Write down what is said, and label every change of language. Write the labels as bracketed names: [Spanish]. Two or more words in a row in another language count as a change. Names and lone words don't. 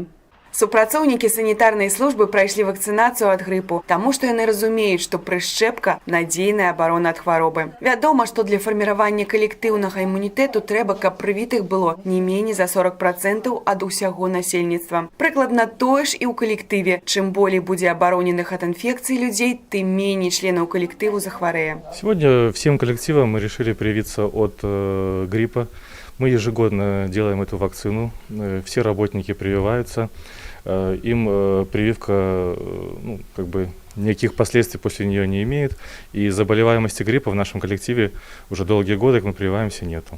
[Belarusian] Супрацоўнікі санітарнай службы прайшлі вакцынацыю ад грыпу, таму што яны разумеюць, што прышчэпка – надзейная абарона ад хваробы. Вядома, што для фарміравання калектыўнага імунітэту трэба, каб прывітых было не меней за 40% ад усяго насельніцтва. Прыкладна тое ж і ў калектыве. Чым болей будзе абароненых ад інфекцыі людзей, тым меней членаў калектыву захварэе. [Russian] Сегодня всем коллективам мы решили привиться от гриппа. Мы ежегодно делаем эту вакцину, все работники прививаются, им прививка никаких последствий после нее не имеет, и заболеваемости гриппа в нашем коллективе уже долгие годы, как мы прививаемся, нету.